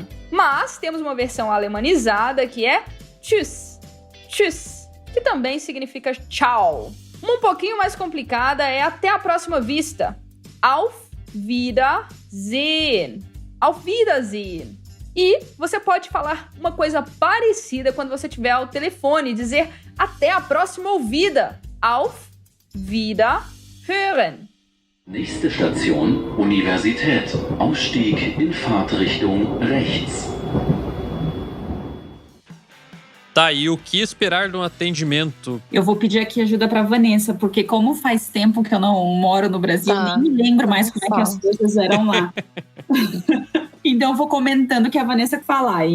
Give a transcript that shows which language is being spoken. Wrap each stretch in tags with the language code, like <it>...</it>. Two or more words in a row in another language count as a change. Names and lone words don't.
<pt>Mas temos uma versão alemanizada que é</pt> <de>tschüss, tschüss,</de> <pt>que também significa tchau. Uma um pouquinho mais complicada é até a próxima vista.</pt> <de>Auf Wiedersehen. Auf Wiedersehen.</de> <pt>E você pode falar uma coisa parecida quando você estiver ao telefone, dizer até a próxima ouvida.</pt> <de>Auf Wiederhören. Nächste Station, Universität. Ausstieg in Fahrtrichtung rechts.</de> <pt>Tá, e o que esperar de um atendimento? Eu vou pedir aqui ajuda pra Vanessa, porque como faz tempo que eu não moro no Brasil, nem me lembro mais como é que as coisas eram lá. Então eu vou comentando que a Vanessa fala aí.</pt>